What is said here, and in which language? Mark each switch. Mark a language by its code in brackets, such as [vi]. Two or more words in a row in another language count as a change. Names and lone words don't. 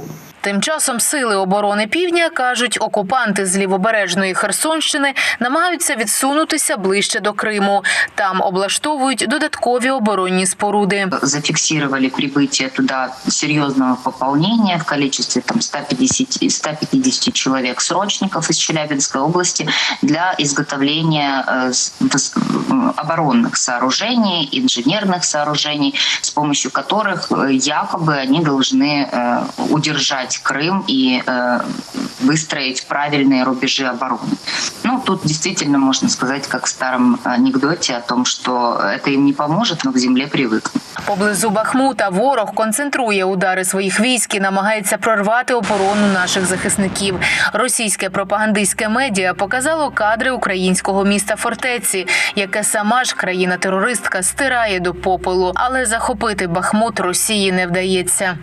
[uk] Тим часом Сили оборони Півдня кажуть, окупанти з лівобережної Херсонщини намагаються відсунутися ближче до Криму. Там облаштовують додаткові оборонні споруди. Зафіксували прибуття туди серйозного поповнення в кількості 150 чоловік срочників із Челябинської області [ru] для изготовления оборонных сооружений, инженерных сооружений, с помощью которых якобы они должны удержать Крым и выстроить правильные рубежи обороны. Тут действительно можно сказать, как в старом анекдоте, о том, что это им не поможет, но к земле привыкнут. [uk] Поблизу Бахмута ворог концентрує удари своїх військ і намагається прорвати оборону наших захисників. Російське пропагандистське медіа показало кадри українського міста Фортеці, яке сама ж країна-терористка стирає до попелу. Але захопити Бахмут Росії не вдається.